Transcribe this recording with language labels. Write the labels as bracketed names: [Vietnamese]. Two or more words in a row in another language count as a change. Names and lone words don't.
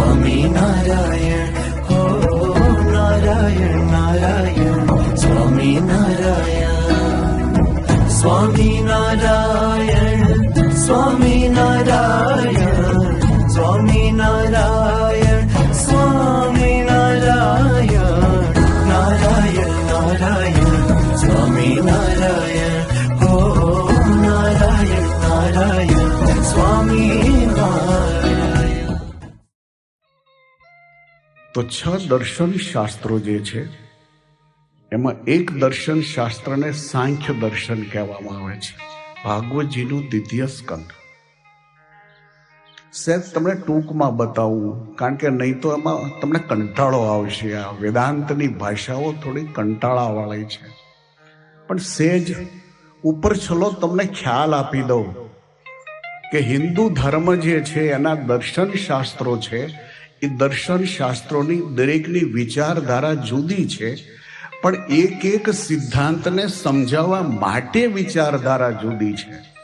[Gujarati] स्वामी नारायण हो नारायण नारायण स्वामी नारायण स्वामी नारायण स्वामी नारायण स्वामी नारायण स्वामी नारायण नारायण नारायण स्वामी नारायण हो नारायण नारायण स्वामी नारायण। તો 6 દર્શન શાસ્ત્રો જે છે એમાં એક દર્શન શાસ્ત્ર ને સાંખ્ય દર્શન કહેવામાં આવે છે। ભાગવતજીનું દ્વિતીય સ્કંદ સેજ તમને ટૂંકમાં બતાવું કારણ કે નહીં તો એમાં તમને કંટાળો આવશે। આ વેદાંતની ભાષાઓ થોડી કંટાળાવાળી છે પણ સેજ ઉપર છલો તમને ખ્યાલ આપી દઉં કે હિન્દુ ધર્મ જે છે એના દર્શન શાસ્ત્રો છે એ દર્શન શાસ્ત્રોની દરેકની વિચારધારા જુદી છે પણ એક એક સિદ્ધાંતને સમજાવવા માટે વિચારધારા જુદી છે।